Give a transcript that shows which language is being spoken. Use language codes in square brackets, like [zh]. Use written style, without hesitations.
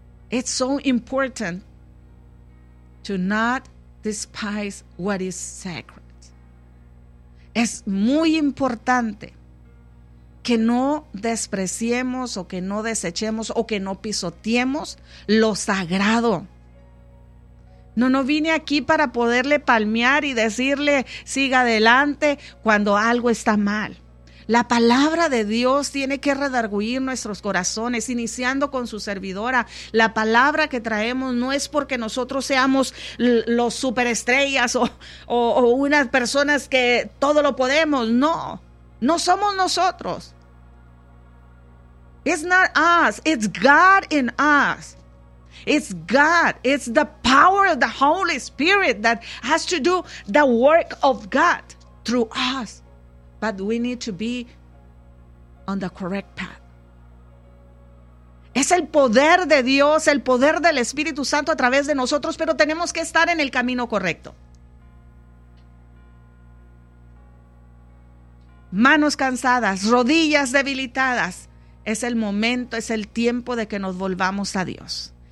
[en] It's so important to not despise what is sacred. [es] Es muy importante que no despreciemos o que no desechemos o que no pisoteemos lo sagrado. No vine aquí para poderle palmear y decirle siga adelante cuando algo está mal. La palabra de Dios tiene que redarguir nuestros corazones, iniciando con su servidora. La palabra que traemos no es porque nosotros seamos los superestrellas o unas personas que todo lo podemos. No somos nosotros. [en] It's not us, it's God in us. It's God, it's the power of the Holy Spirit that has to do the work of God through us. But we need to be on the correct path. [es] Es el poder de Dios, el poder del Espíritu Santo a través de nosotros, pero tenemos que estar en el camino correcto. Manos cansadas, rodillas debilitadas. Es el momento, es el tiempo de que nos volvamos a Dios.